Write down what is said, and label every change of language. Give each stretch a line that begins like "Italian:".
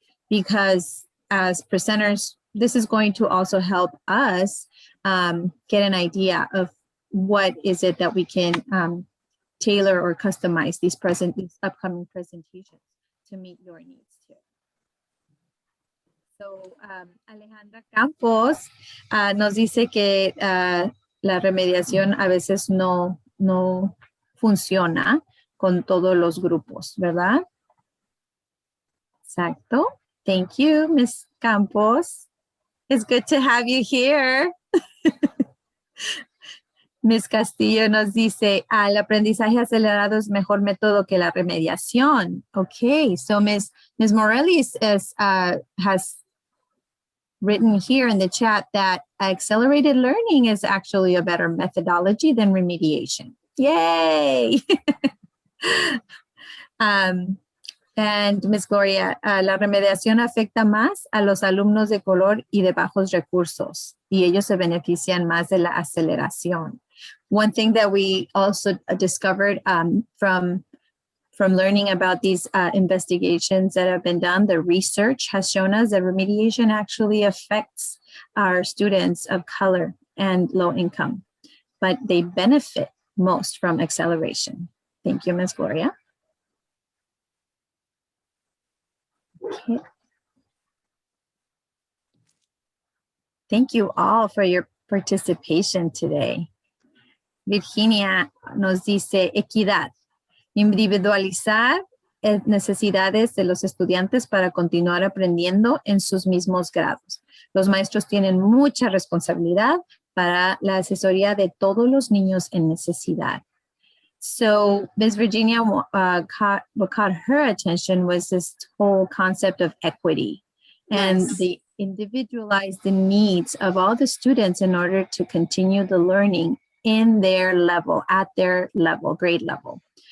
English: because as presenters, this is going to also help us get an idea of what is it that we can tailor or customize these upcoming presentations to meet your needs too.
Spanish: So Alejandra Campos nos dice que la remediación a veces no funciona con todos los grupos, ¿verdad? Exacto.
English: Thank you, Ms. Campos. It's good to have you here. Ms.
Spanish: Castillo nos dice, el aprendizaje acelerado es mejor método que la remediación.
English: Okay, so Ms. Morellis has written here in the chat that accelerated learning is actually a better methodology than remediation. Yay! And Ms.
Spanish: Gloria, la remediación afecta más a los alumnos de color y de bajos recursos, y ellos se benefician más de la aceleración.
English: One thing that we also discovered from learning about these investigations that have been done, the research has shown us that remediation actually affects our students of color and low income, but they benefit most from acceleration. Thank you, Ms. Gloria. Okay. Thank you all for your participation today.
Spanish: Virginia nos dice equidad, individualizar necesidades de los estudiantes para continuar aprendiendo en sus mismos grados. Los maestros tienen mucha responsabilidad para la asesoría de todos los niños en necesidad.
English: So Ms. Virginia, what caught her attention was this whole concept of equity and the individualized needs of all the students in order to continue the learning in their level, at their level, grade level.